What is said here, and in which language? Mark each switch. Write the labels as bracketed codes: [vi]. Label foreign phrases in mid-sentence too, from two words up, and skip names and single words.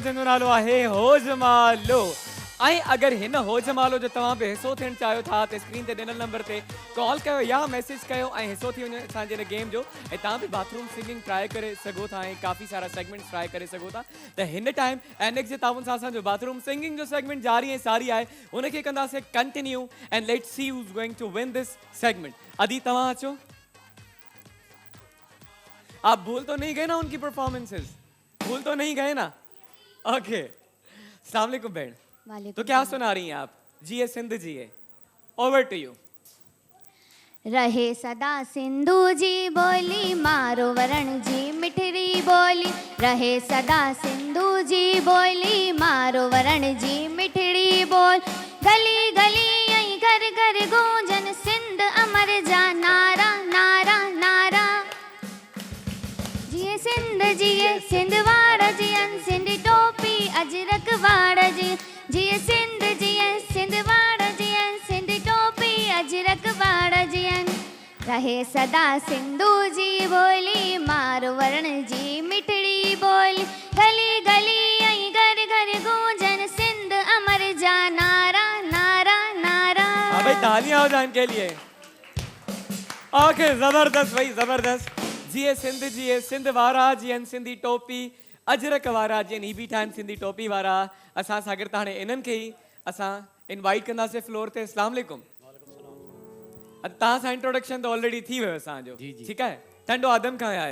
[sd] जंहिंजो नालो आहे होजमालो ऐं अगरि हिन होजमालो जो तव्हां बि हिसो थियणु चाहियो था त स्क्रीन ते ॾिनल नंबर ते कॉल कयो या मैसेज कयो ऐं हिसो थी वञे असांजे हिन गेम जो ऐं तव्हां बि [en] bathroom singing [sd] ट्राई करे सघो था ऐं काफ़ी सारा सेगमेंट्स ट्राई करे सघो था त हिन टाइम एनएक्स जे ताउन सां असांजो [en] bathroom singing [sd] जो सेगमेंट जारी ऐं सारी आहे उनखे कंदासीं कंटिन्यू [en] and let's see who is going to win this segment [sd] अदी तव्हां अचो [ur] آپ بھول تو نہیں گئے نا ان کی پرفارمنسز بھول تو نہیں گئے نا اوکے السلام علیکم بہن वालेकुम تو کیا سنا رہی ہیں آپ [sd] जिए सिंध जिए [en] over to you [sd] रहे सदा सिंधु जी बोली मारो वरण जी मिठड़ी बोली रहे सदा सिंधु जी बोली मारो वरण जी मिठड़ी बोल गली गली ऐं घर घर गूंजन सिंध अमर जा नारा नारा नारा जिए सिंध वार जियन सिंधी टोपी अजरक वार जी जिए सिंध वार जियन सिंधी टोपी अजरक वार जियन रहे सदा सिंधु जी बोली मारो वरण जी मिठड़ी बोली गली गली ऐं घर घर गूंजन सिंध अमर जा नारा नारा नारा [ur] ہاں بھائی تالیاں ہو جان کے لیے اوکے زبردست بھائی زبردست [sd] जिए सिंध वारा जियन सिंधी टोपी अजरक वारा जियन ही बीठा आहिनि सिंधी टोपी वारा असां सां गॾु हाणे इन्हनि खे ई असां इनवाइट कंदासीं फ्लोर ते अस्सलाम वालेकुम तव्हां सां इंट्रोडक्शन त ऑलरेडी थी वियो असांजो ठीकु आहे टंडो आदम कहाँ आयो